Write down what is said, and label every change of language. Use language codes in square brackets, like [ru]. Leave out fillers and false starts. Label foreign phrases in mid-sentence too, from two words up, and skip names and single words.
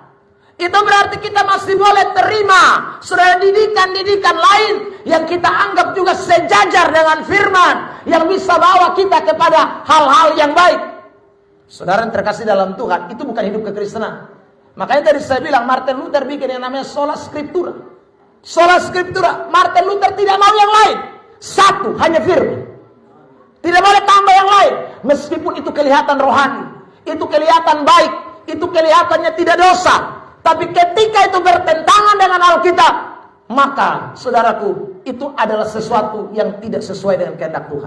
[id] Itu berarti kita masih boleh terima saudara didikan-didikan lain yang kita anggap juga sejajar dengan firman, yang bisa bawa kita kepada hal-hal yang baik. Saudara yang terkasih dalam Tuhan, itu bukan hidup kekristenan. Makanya tadi saya bilang Martin Luther bikin yang namanya [la] sola scriptura. Sola scriptura, [id] Martin Luther tidak mau yang lain. Satu, hanya firman. Tidak boleh tambah yang lain. Meskipun itu kelihatan rohani, itu kelihatan baik, itu kelihatannya tidak dosa. Tapi ketika itu bertentangan dengan Alkitab, maka saudaraku, itu adalah sesuatu yang tidak sesuai dengan kehendak Tuhan.